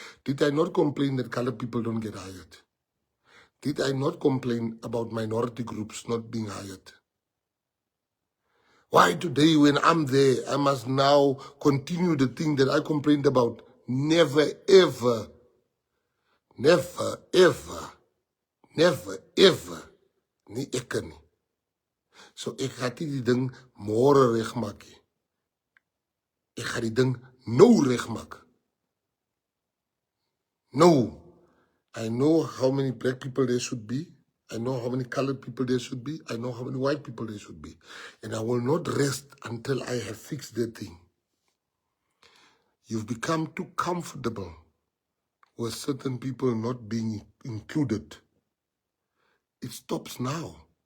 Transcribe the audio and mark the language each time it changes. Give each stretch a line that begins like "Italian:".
English: Did I not complain that colored people don't get hired? Did I not complain about minority groups not being hired? Why today when I'm there, I must now continue the thing that I complained about? Never, ever, never, ever, never, ever.
Afrikaans: Nie ek nie. So ek gaan nie die ding môre regmaak nie. Ek gaan die ding nou regmaak.
English: No. I know how many black people there should be. I know how many colored people there should be. I know how many white people there should be. And I will not rest until I have fixed that thing. You've become too comfortable with certain people not being included. It stops now.